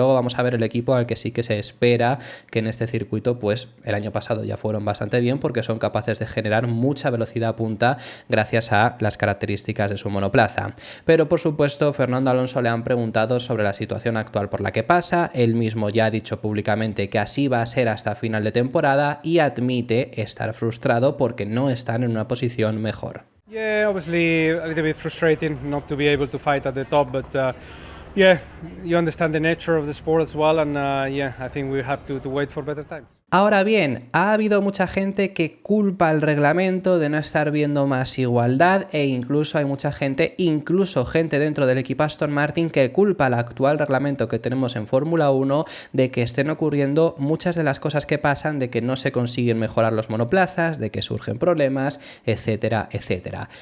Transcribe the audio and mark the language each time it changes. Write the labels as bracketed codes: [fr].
[es] Luego vamos a ver el equipo al que sí que se espera que en este circuito, pues el año pasado ya fueron bastante bien porque son capaces de generar mucha velocidad punta gracias a las características de su monoplaza. Pero por supuesto, Fernando Alonso le han preguntado sobre la situación actual por la que pasa. Él mismo ya ha dicho públicamente que así va a ser hasta final de temporada y admite estar frustrado porque no están en una posición mejor. [en] Yeah, obviously a little bit frustrating not to be able to fight at the top, but yeah, you understand the nature of the sport as well, and yeah, I think we have to wait for better times. [es] Ahora bien, ha habido mucha gente que culpa el reglamento de no estar viendo más igualdad e incluso hay mucha gente, incluso gente dentro del equipo Aston Martin, que culpa al actual reglamento que tenemos en Fórmula 1 de que estén ocurriendo muchas de las cosas que pasan, de que no se consiguen mejorar los monoplazas, de que surgen problemas, etcétera, etcétera.